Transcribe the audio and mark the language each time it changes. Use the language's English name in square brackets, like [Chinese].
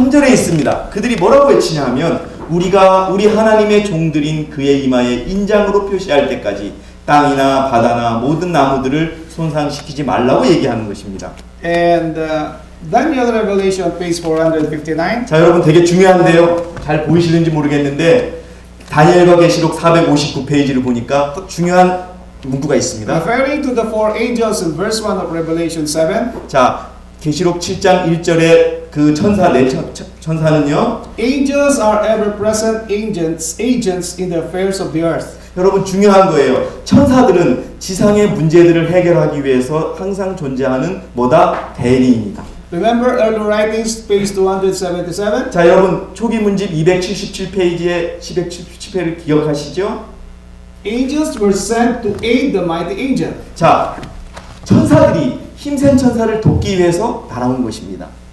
[Korean] 3절에 있습니다. 그들이 뭐라고 외치냐 하면 우리가 우리 하나님의 종들인 그의 이마에 인장으로 표시할 때까지 땅이나 바다나 모든 나무들을 손상시키지 말라고 얘기하는 것입니다. [English] And Daniel Revelation page 459. [Korean] 자, 여러분 되게 중요한데요. 잘 보이시는지 모르겠는데 다니엘과 계시록 459페이지를 보니까 또 중요한 문구가 있습니다. [English] Referring to the four angels in verse 1 of Revelation 7. [Korean] 자, 계시록 7장 1절에 그 천사 네 천사는요. [English] Angels are ever present agents in the affairs of the earth. [Korean] 여러분 중요한 거예요. 천사들은 지상의 문제들을 해결하기 위해서 항상 존재하는 뭐다? 대리인이다. [English] Remember early writings page 277? [Korean] 자, 여러분 초기 문집 277페이지에 277회를 기억하시죠? [English] Angels were sent to aid the mighty angel. [Korean] 자, 천사들이 힘센 천사를 돕기 위해서 날아온 것입니다.